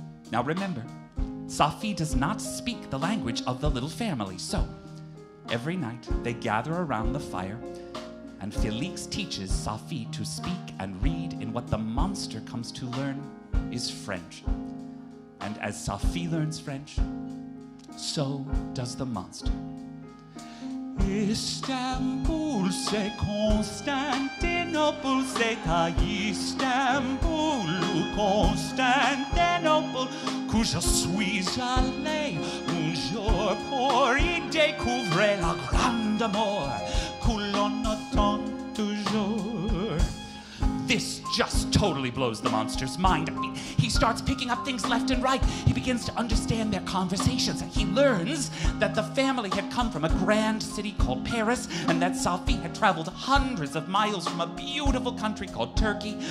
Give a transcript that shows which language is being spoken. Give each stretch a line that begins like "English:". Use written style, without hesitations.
English: Now remember, Sophie does not speak the language of the little family, so every night they gather around the fire, and Felix teaches Sophie to speak and read in what the monster comes to learn is French. And as Sophie learns French, so does the monster.
French: Istanbul, c'est Constantinople, c'est à Istanbul ou Constantinople que je suis allé un jour pour y découvrir la grande amour que l'on attend toujours.
English: This just totally blows the monster's mind. I mean, he starts picking up things left and right. He begins to understand their conversations. He learns that the family had come from a grand city called Paris, and that Sophie had traveled hundreds of miles from a beautiful country called Turkey.